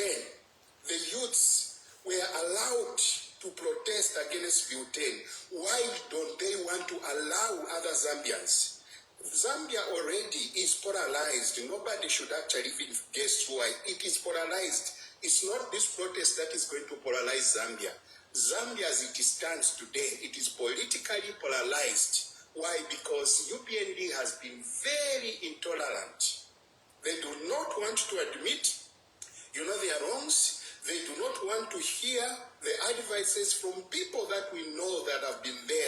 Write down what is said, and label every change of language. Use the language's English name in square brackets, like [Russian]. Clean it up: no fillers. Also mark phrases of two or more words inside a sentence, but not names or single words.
[English] The youths were allowed to protest against Bill 10. Why don't they want to allow other Zambians? Zambia already is polarized. Nobody should actually even guess why. It is polarized. It's not this protest that is going to polarize Zambia. Zambia as it stands today, it is politically polarized. Why? Because UPND has been very intolerant. They do not want to admit, their wrongs. They do not want to hear the advices from people that we know that have been there.